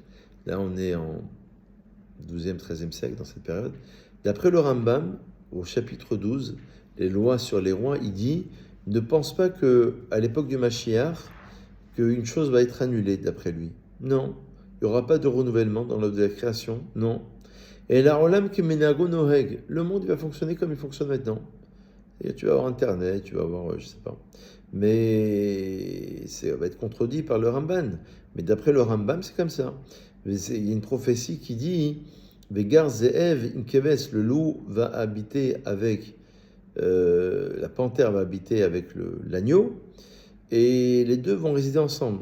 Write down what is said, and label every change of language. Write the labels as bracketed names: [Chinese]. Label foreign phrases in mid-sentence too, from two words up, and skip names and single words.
[French] Là on est en 12e, 13e siècle dans cette période. D'après le Rambam, au chapitre 12, les lois sur les rois, il dit, ne pense pas qu'à l'époque du Mashiach, qu'une chose va être annulée d'après lui. Non. Il n'y aura pas de renouvellement dans l'œuvre de la création, non. [Hebrew] Et לא עולם כמנהגו נוהג, [French] le monde il va fonctionner comme il fonctionne maintenant. Et tu vas avoir Internet, tu vas avoir, je sais pas. Mais ça va être contredit par le Ramban. Mais d'après le Rambam, c'est comme ça. Il y a une prophétie qui dit [Hebrew] וגר זאב עם כבש, [French] le loup va habiter avec, la panthère va habiter avec l'agneau, et les deux vont résider ensemble.